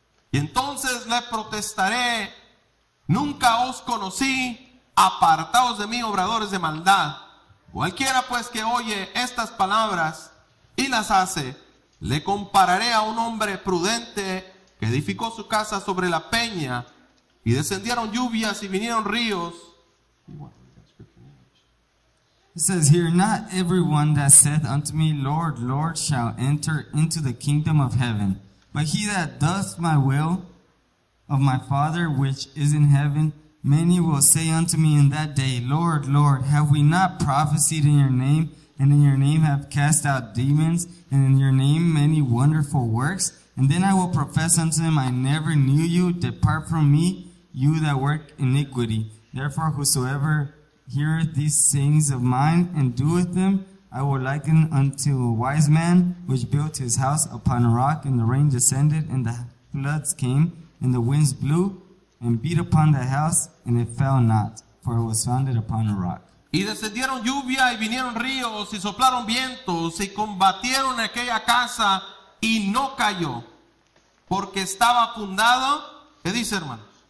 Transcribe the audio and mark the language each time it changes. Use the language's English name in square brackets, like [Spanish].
[Spanish] Y entonces le protestaré: nunca os conocí, apartaos de mí, obradores de maldad. Cualquiera pues que oye estas palabras y las hace, le compararé a un hombre prudente que edificó su casa sobre la peña, y descendieron lluvias y vinieron ríos. [English] It says here, not everyone that saith unto me, Lord, Lord, shall enter into the kingdom of heaven, but he that doth my will of my Father which is in heaven. Many will say unto me in that day, Lord, Lord, have we not prophesied in your name, and in your name have cast out demons, and in your name many wonderful works? And then I will profess unto them, I never knew you. Depart from me, you that work iniquity. Therefore whosoever heareth these things of mine and doeth them, I will liken unto a wise man which built his house upon a rock, and the rain descended, and the floods came, and the winds blew, and beat upon the house, and it fell not, for it was founded upon a rock. [Spanish] Y descendieron lluvia y vinieron ríos y soplaron vientos y combatieron aquella casa y no cayó, porque estaba fundado, ¿qué dice, hermanos?